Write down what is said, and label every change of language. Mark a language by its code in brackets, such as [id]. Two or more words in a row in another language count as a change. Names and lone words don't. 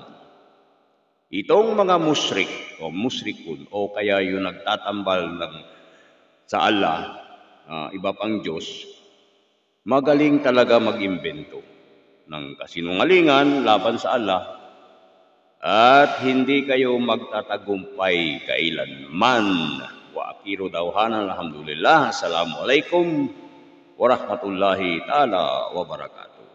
[tl] Itong mga musyrik o musrikun o kaya yung nagtatambal sa Allah, iba pang Diyos, magaling talaga mag-imbento ng kasinungalingan laban sa Allah at hindi kayo magtatagumpay kailanman. [ar] وآخر دعوانا الحمد لله السلام عليكم ورحمة الله تعالى وبركاته.